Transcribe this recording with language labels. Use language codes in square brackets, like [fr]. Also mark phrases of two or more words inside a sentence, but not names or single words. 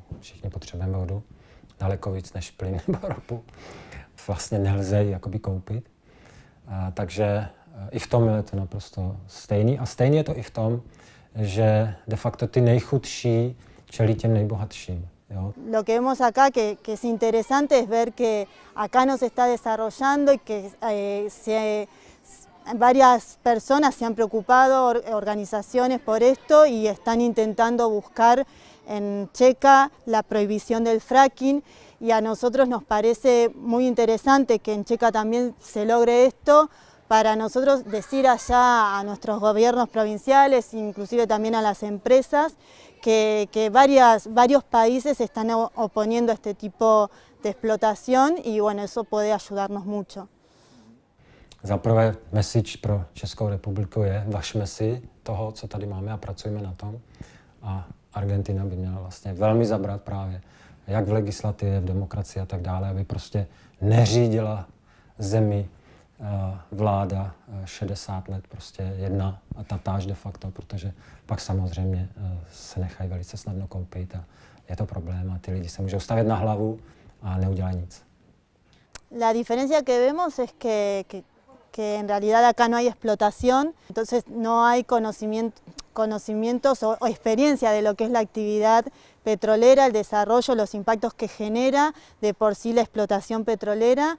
[cs] Všichni potřebujeme vodu, daleko víc než plyn nebo ropu. Vlastně nelze ji jakoby koupit. Takže i v tom je to naprosto stejný. A stejně je to i v tom, že [la] de facto [cs] ty nejchudší čelí těm nejbohatším. Jo? [es] Lo que vemos acá que es interesante es ver que acá no se está desarrollando y que varias personas se han preocupado, organizaciones, por esto, y están intentando buscar en Checa la prohibición del fracking, y a nosotros nos parece muy interesante que en Checa también se logre esto, para nosotros decir allá a nuestros gobiernos provinciales, inclusive también a las empresas, que varios países están oponiendo a este tipo de explotación, y bueno, eso puede ayudarnos mucho. [cs] Za prvé message pro Českou republiku je, važme si toho, co tady máme, a pracujeme na tom. A Argentina by měla vlastně velmi zabrat právě, jak v legislativě, v demokracii a tak dále, aby prostě neřídila zemi vláda 60 let, prostě jedna a tatáž [la] de facto, [cs] protože pak samozřejmě se nechají velice snadno koupit a je to problém a ty lidi se můžou stavět na hlavu a neudělají nic. [es] La diferencia que vemos es que en realidad acá no hay explotación, entonces no hay conocimientos o experiencia de lo que es la actividad petrolera, el desarrollo, los impactos que genera de por sí la explotación petrolera.